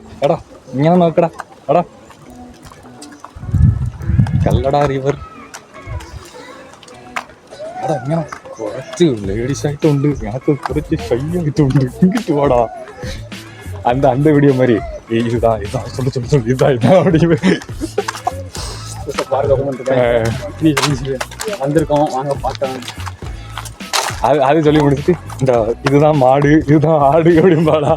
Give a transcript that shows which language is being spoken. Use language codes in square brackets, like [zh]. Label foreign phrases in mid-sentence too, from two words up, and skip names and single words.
[ml] എടാ ഇങ്ങനെ നോക്കടാ. എടാ കല്ലടാ റിവർ. എടാ ഇങ്ങനെ കുറച്ച് ലേഡീസ് ആയിട്ടുണ്ട്, [ta] எனக்கு കുറച്ച് ஷை ஆகிட்டு இங்கிட்டு வாடா. அந்த வீடியோ மாதிரி இதுதான் சொல்லு இதுதான் அப்படின்னு வந்திருக்கோம், வாங்க பார்த்தோம். அது சொல்லி முடிச்சுட்டு இந்த இதுதான் மாடு இதுதான் ஆடு அப்படின்பாடா.